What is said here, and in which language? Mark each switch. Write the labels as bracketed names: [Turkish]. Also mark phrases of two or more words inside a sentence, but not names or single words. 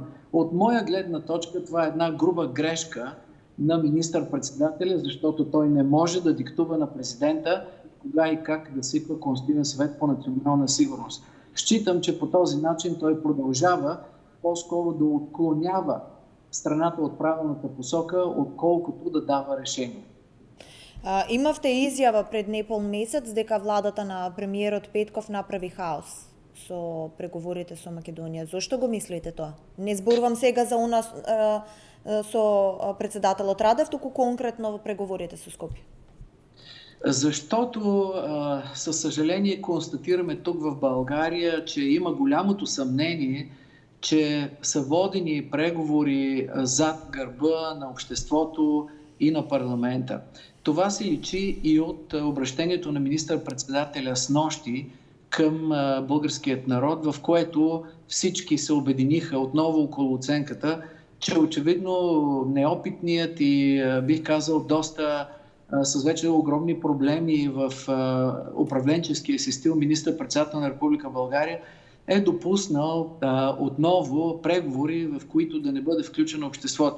[Bulgarian] От моя гледна точка това е една груба грешка на министър-председателя, защото той не може да диктува на президента кога и как да свиква Консултативен съвет по национална сигурност. Считам, че по този начин той продължава по-скоро да отклонява страната от правилната посока, отколкото да дава решение. [Macedonian] Имавте изјава пред непол месец дека владата на премиерот Петков направи хаос со преговорите со Македонија. Зошто го мислите тоа? Не зборувам сега за унас со председателот Радев, туку конкретно во преговорите со Скопје. [Bulgarian] Защото, със съжаление, констатираме тук в България, че има голямото съмнение, че са водени преговори зад гърба на обществото и на парламента. Това се личи и от обращението на министър-председателя снощи към българският народ, в което всички се обединиха отново около оценката, че очевидно неопитният и бих казал доста с вече огромни проблеми в управленческия си стил министър-председател на Република България е допуснал отново преговори, в които да не бъде включено обществото.